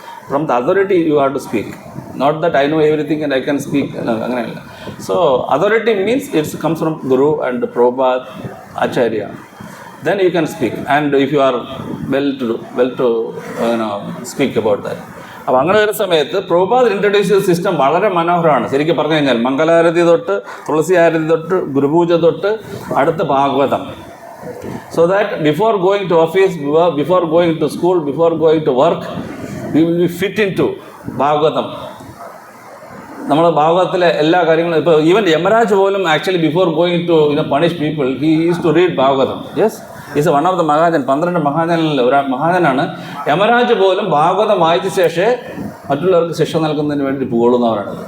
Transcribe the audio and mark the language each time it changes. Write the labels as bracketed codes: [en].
[en] From the authority you have to speak. Not that I know everything and I can speak. No, [ml] അങ്ങനെയല്ല. [en] So authority means it comes from Guru and Prabhupada, Acharya. Then you can speak, and if you are well to speak about that. [ml] അപ്പോൾ അങ്ങനെ ഒരു സമയത്ത് Prabhupada introduce ചെയ്ത system വളരെ മനോഹരമാണ്. ശരിക്കും പറഞ്ഞു കഴിഞ്ഞാൽ മംഗളാരതി തൊട്ട് തുളസി ആരതി തൊട്ട് ഗുരുപൂജ തൊട്ട് അടുത്ത Bhagavatam. [en] So that before going to office, before going to school, before going to work, we will be fit into Bhagavatam. [ml] നമ്മൾ ഭാഗവതത്തിലെ എല്ലാ കാര്യങ്ങളും ഇപ്പോൾ [en] Even Yamraj പോലും actually before going to punish people he is to read Bhagavatam. Yes, is one of the mahajan. [ml] 12 മഹാജനിൽ ഒരു മഹാജനാണ്. യമരാജ് പോലും ഭാഗവതം വായിച്ച ശേഷമേ മറ്റുള്ളവർക്ക് ശിക്ഷ നൽകുന്നതിന് വേണ്ടി പോകുന്നവരാണ്.